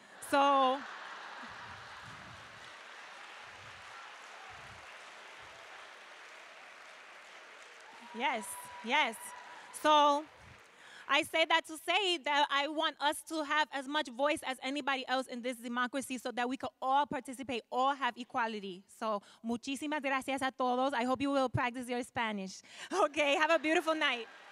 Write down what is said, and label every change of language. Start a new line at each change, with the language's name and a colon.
English: So, yes, yes. So I say that to say that I want us to have as much voice as anybody else in this democracy so that we can all participate, all have equality.
Spanish: So, muchísimas gracias a todos.
English: I hope you will practice your Spanish. Okay, have a beautiful night.